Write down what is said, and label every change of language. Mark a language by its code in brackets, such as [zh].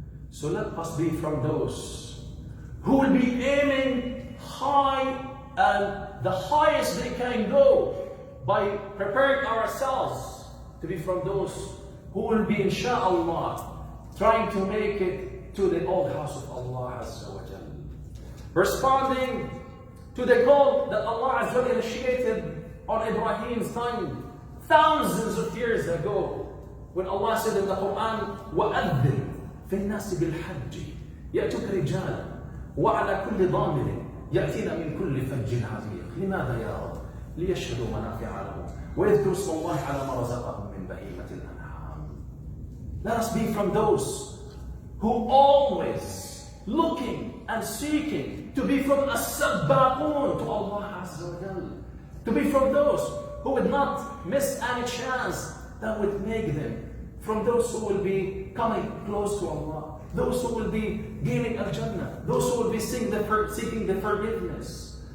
[en] So let us be from those who will be aiming high, and the highest they can go by preparing ourselves to be from those who will be, inshaAllah, trying to make it to the old house of Allah Azza wa Jal. Responding to the call that Allah Azza wa Jal initiated on Ibrahim's time thousands of years ago, when Allah said in the Quran, [ar] وَأَذِّنْ فِي النَّاسِ بِالْحَجِّ يَأْتُكَ رِجَالًا وَعَلَى كُلِّ ضَامِرٍ يَأْتِينَ مِنْ كُلِّ فَجٍّ عَمِيقٍ لِمَاذَا يَا رَبِّ لِيَشْهَدُوا مَنَافِعَ لَهُمْ وَيَذْكُرُوا اسْمَ اللَّهِ عَلَى مَا رَزَقَهُم مِّن بَهِيمَةِ الْأَنْعَامِ. [en] Let us be from those who always looking and seeking to be from as-sabbaqun to Allah Azza wa Jal. To be from those who would not miss any chance that would make them from those who will be coming close to Allah, those who will be gaining al-Jannah, those who will be seeking the forgiveness.